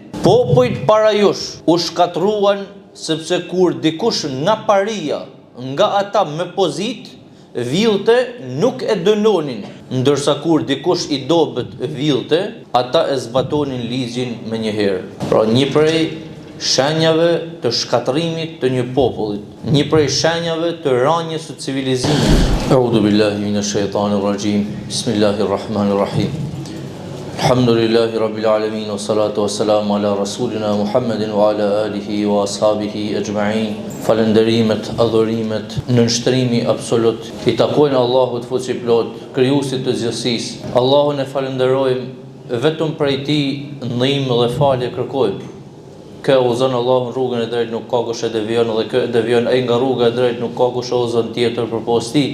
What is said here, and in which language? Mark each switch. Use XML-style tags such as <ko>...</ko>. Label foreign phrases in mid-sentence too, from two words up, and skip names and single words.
<sq>Popujt para jush u shkatruan sepse kur dikush nga paria, nga ata me pozit, villte nuk e dënonin, ndërsa kur dikush i dobët villte, ata e zbatonin ligjin me njëherë. Pra një prej shenjave të shkatrimit të një popullit, një prej shenjave të rënjes së civilizimit.</sq> <ar>أعوذ بالله من الشيطان الرجيم. بسم الله الرحمن الرحيم. الحمد لله رب العالمين، والصلاة والسلام على رسولنا محمد وعلى آله وأصحابه أجمعين.</ar> <sq>Falënderimet, adhurimet, nënshtrimi absolut i takojnë Allahut fuqiplot, krijuesit të gjithësisë. Allahun e falenderojmë, vetëm prej tij ndihmë dhe falje kërkojmë. Kë uzon Allahun rrugën e drejtë, nuk ka kush e devion, dhe kë devion ai nga rruga e drejtë, nuk ka kush e uzon tjetër përpos tij.</sq>